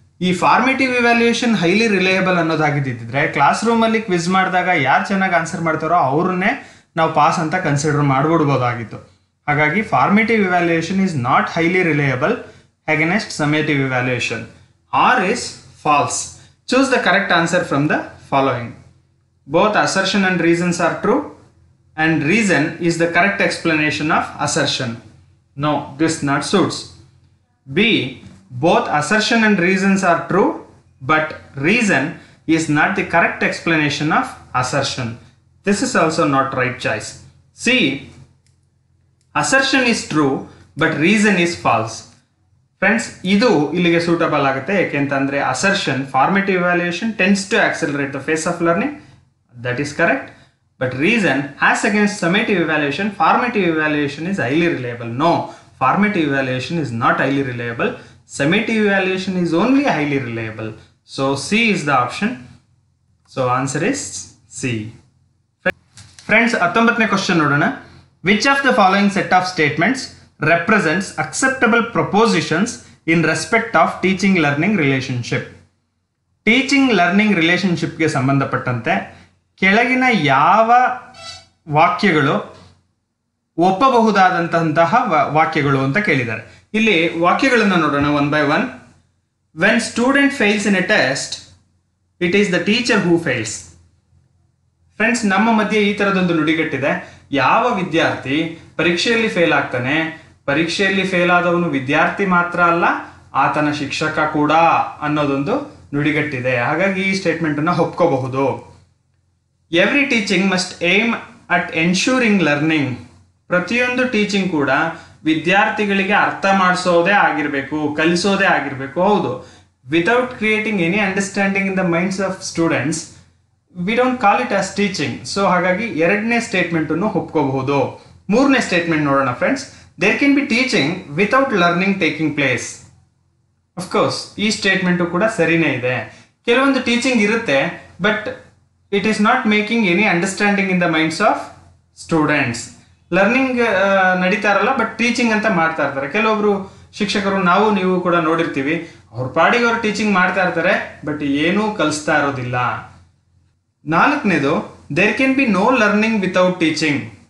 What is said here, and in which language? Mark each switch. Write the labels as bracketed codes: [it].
[kn] ಈ formative evaluation highly reliable ಅನ್ನೋದಾಗಿದ್ದಿದ್ರೆ class ರೂಮಲ್ಲಿ quiz ಮಾಡಿದಾಗ ಯಾರು ಚೆನ್ನಾಗಿ ಆನ್ಸರ್ ಮಾಡ್ತಾರೋ ಅವ್ರನ್ನೇ ನಾವು ಪಾಸ್ ಅಂತ ಕನ್ಸಿಡರ್ ಮಾಡಿಬಿಡ್ಬೋದಾಗಿತ್ತು. [en] ಹಾಗಾಗಿ formative evaluation is not highly reliable against summative evaluation. R is false. Choose the correct answer from the following. Both assertion and reasons are true, and reason is the correct explanation of assertion. No, this not suits. B. Both assertion and reasons are true, but reason is not the correct explanation of assertion. This is also not right choice. C. Assertion is true, but reason is false. [kn] Friends, ಇದು ಇಲ್ಲಿಗೆ suitable ಆಗುತ್ತೆ. [en] ಯಾಕೆಂತಂದ್ರೆ assertion, formative evaluation tends to accelerate the pace of learning. That is correct. But reason, as against summative evaluation, formative evaluation is highly reliable. No, formative evaluation is not highly reliable. Summative evaluation is only highly reliable. So C is the option. So answer is C. [kn] Friends, 19ನೇ question ನೋಡೋಣ. [en] Which of the following set of statements represents acceptable propositions in respect of teaching learning relationship? [kn] Teaching learning relationship ಗೆ ಸಂಬಂಧಪಟ್ಟಂತೆ ಕೆಳಗಿನ ಯಾವ ವಾಕ್ಯಗಳು ಒಪ್ಪಬಹುದಾದಂತಹ ವಾಕ್ಯಗಳು ಅಂತ ಕೇಳಿದ್ದಾರೆ. ಇಲ್ಲಿ ವಾಕ್ಯಗಳನ್ನು ನೋಡೋಣ [en] One by one. When student fails in a test, it is the teacher who fails. [kn] Friends, ನಮ್ಮ ಮಧ್ಯೆ ಈ ತರದೊಂದು ನುಡಿಗಟ್ಟಿದೆ. ಯಾವ ವಿದ್ಯಾರ್ಥಿ ಪರೀಕ್ಷೆಯಲ್ಲಿ ಫೇಲ್ ಆಗ್ತಾನೆ, ಪರೀಕ್ಷೆಯಲ್ಲಿ ಫೇಲ್ ಆದವನು ವಿದ್ಯಾರ್ಥಿ ಮಾತ್ರ ಅಲ್ಲ, ಆತನ ಶಿಕ್ಷಕ ಕೂಡ ಅನ್ನೋದೊಂದು ನುಡಿಗಟ್ಟಿದೆ. ಹಾಗಾಗಿ ಈ ಸ್ಟೇಟ್ಮೆಂಟ್ ಅನ್ನು ಒಪ್ಕೋಬಹುದು. [en] Every teaching must aim at ensuring learning. [kn] ಪ್ರತಿಯೊಂದು ಟೀಚಿಂಗ್ ಕೂಡ ವಿದ್ಯಾರ್ಥಿಗಳಿಗೆ ಅರ್ಥ ಮಾಡಿಸೋದೇ ಆಗಿರಬೇಕು, ಕಲಿಸೋದೇ ಆಗಿರಬೇಕು. [en] ಹೌದು, without creating any understanding in the minds of students we don't call it as teaching. [kn] So ಹಾಗಾಗಿ ಎರಡನೇ ಸ್ಟೇಟ್ಮೆಂಟ್ ಅನ್ನು ಒಪ್ಕೋಬಹುದು. ಮೂರನೇ ಸ್ಟೇಟ್ಮೆಂಟ್ ನೋಡೋಣ friends. [en] There can be teaching without learning taking place. [kn] Of course ಈ ಸ್ಟೇಟ್ಮೆಂಟು ಕೂಡ ಸರಿನೇ ಇದೆ. ಕೆಲವೊಂದು ಟೀಚಿಂಗ್ ಇರುತ್ತೆ, [en] But it is not making any understanding in the minds of students. [kn] Learning ನಡೀತಾ ಇರಲ್ಲ, ಬಟ್ ಟೀಚಿಂಗ್ ಅಂತ ಮಾಡ್ತಾ ಇರ್ತಾರೆ. ಕೆಲವೊಬ್ರು ಶಿಕ್ಷಕರು, ನಾವು ನೀವು ಕೂಡ ನೋಡಿರ್ತೀವಿ, ಅವ್ರ ಪಾಡಿಗೆ ಅವ್ರು ಟೀಚಿಂಗ್ ಮಾಡ್ತಾ ಇರ್ತಾರೆ, ಬಟ್ ಏನೂ ಕಲಿಸ್ತಾ ಇರೋದಿಲ್ಲ. ನಾಲ್ಕನೇದು, [en] There can be no learning without teaching.